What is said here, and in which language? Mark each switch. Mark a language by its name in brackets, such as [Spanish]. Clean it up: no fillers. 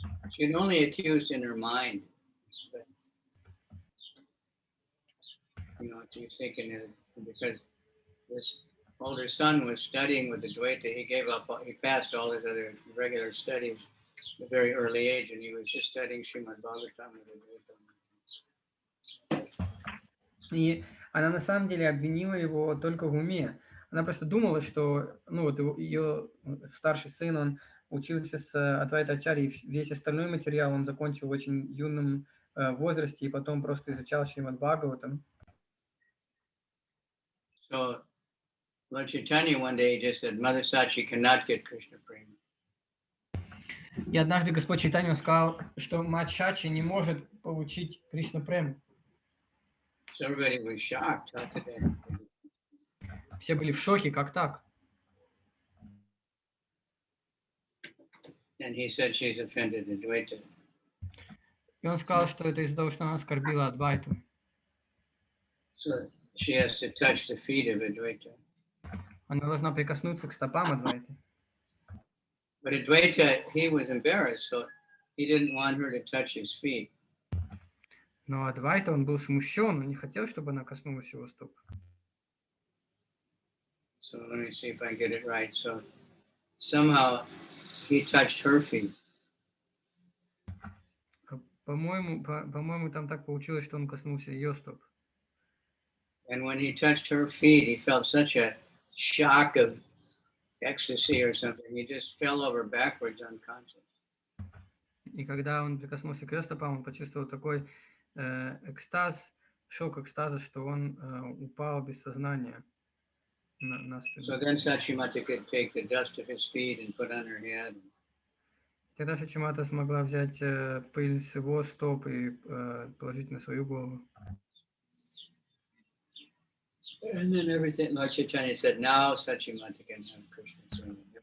[English] She had only accused in her mind, but, she was thinking that because this older son was studying with Advaita, he passed all his other regular studies at a very early age, and he was just studying Srimad Bhagavatam with Advaita. [Russian] И она на самом деле обвинила его только в уме. Она просто думала, что ее старший сын, он учился с Адвайта Ачарьи, весь остальной материал он закончил в очень юном возрасте, и потом просто изучал Шримад Бхагаватам. [English] So Lord Chaitanya one day just said, Mother Sachi cannot get Krishna prema. [Russian] И однажды Господь Чайтанья сказал, что мать Сачи не может получить Кришна прему. [English] So everybody was shocked. How could that be? [Russian] Все были в шоке, как так? [English] And he said she's offended Advaita. [Russian] И он сказал, что это из-за того, что она оскорбила Адвайту. [English] So she has to touch the feet of Advaita. [Russian] Она должна прикоснуться к стопам Адвайты. [English] But Advaita, he was embarrassed, so he didn't want her to touch his feet. [Russian] Но Адвайта, он был смущен, он не хотел, чтобы она коснулась его стоп. [English] So let me see if I get it right. So somehow he touched her feet. [Russian] По-моему, там так получилось, что он коснулся ее стоп. [English] And when he touched her feet, he felt such a shock of ecstasy or something. He just fell over backwards unconscious. [Russian] И когда он прикоснулся к ее стопам, он почувствовал такой экстаз, шок экстаза, что он упал без сознания на спину. [English] So then Sachimata could take the dust of his feet and put on her head. [Russian] Тогда Сачимата смогла взять пыль с его стоп и положить на свою голову. [English] And then everything, Lord Chaitanya said, now Sachimata can have Krishna.